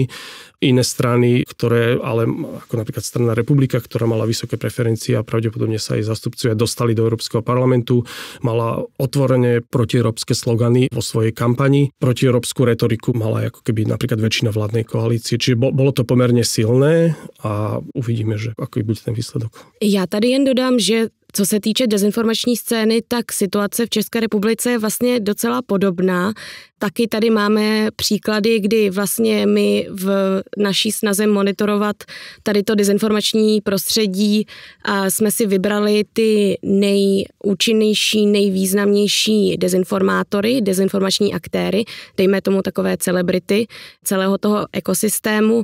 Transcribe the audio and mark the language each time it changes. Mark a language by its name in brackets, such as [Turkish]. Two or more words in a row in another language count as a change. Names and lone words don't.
[Slovak] Iné strany, ktoré, ale ako napríklad strana Republika, ktorá mala vysoké preferencie a pravdepodobne sa jej zástupcovia dostali do Európskeho parlamentu, mala otvorene protieurópske slogany vo svojej kampani. Protieurópsku retoriku mala ako keby napríklad väčšina vládnej koalície. Čiže bolo to pomerne silné a uvidíme, že aký bude ten výsledok. [Czech] Já tady jen dodám, že co se týče dezinformační scény, tak situace v České republice je vlastně docela podobná. Taky tady máme příklady, kdy vlastně my v naší snaze monitorovat tady to dezinformační prostředí a jsme si vybrali ty nejúčinnější, nejvýznamnější dezinformátory, dezinformační aktéry, dejme tomu takové celebrity celého toho ekosystému.